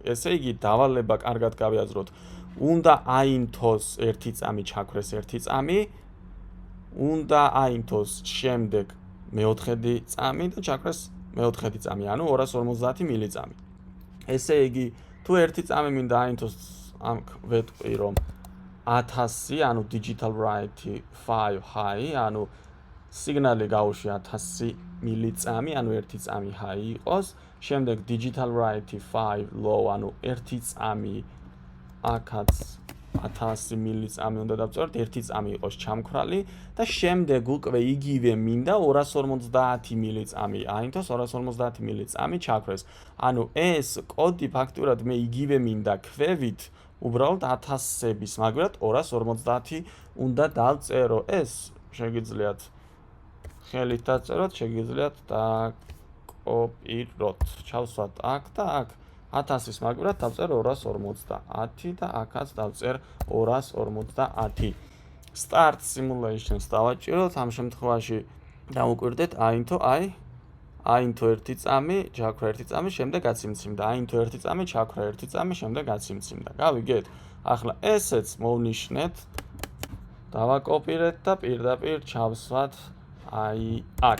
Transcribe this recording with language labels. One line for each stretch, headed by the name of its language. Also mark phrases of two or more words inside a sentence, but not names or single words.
Georgian: ესე იგი, დავალება კარგად გავიაზროთ. უნდა აინთოს ერთი წამი, ჩაქრეს ერთი წამი, უნდა აინთოს შემდეგ მეოთხედი წამი და ჩაქრეს მეოთხედი წამი, ანუ 250 მილიწამი. ესე იგი, თუ ერთი წამი მინდა აინთოს, ამ ვეტყვი რომ 1000, ანუ
English: digital write 5 high,
Georgian: ანუ სიგნალი გავუშვი 1000 მილიწამი, ანუ ერთი წამი high იყოს, შემდეგ
English: digital write 5 low,
Georgian: ანუ ერთი წამი აქაც 1000 მილიწამი უნდა დავწეროთ, ერთი წამი იყოს ჩამქრალი და შემდეგ უკვე იგივე მინდა 250 მილიწამი აინთოს, 250 მილიწამი ჩაქრეს. ანუ ეს კოდი ფაქტურად მე იგივე მინდა ქვევით, უბრალოდ 1000-ების მაგრად 250 უნდა დავწერო. ეს შეგიძლიათ ხელით დაწეროთ, შეგიძლიათ დაკოპიროთ. ჩავსვათ აქ და აქ 1000-ის მაგრად დავწერ 250 და აქაც დავწერ 250.
English: Start simulations
Georgian: დავაჭიროთ, ამ შემთხვევაში დავუკვირდეთ აინთო ერთი წამი, ჩაქრა ერთი წამი, შემდეგ გაციმციმდა. აინთო ერთი წამი, ჩაქრა ერთი წამი, შემდეგ გაციმციმდა. გავიგეთ? ახლა ესეც მოვნიშნეთ, დავაკოპირეთ და პირდაპირ ჩავსვათ აქ.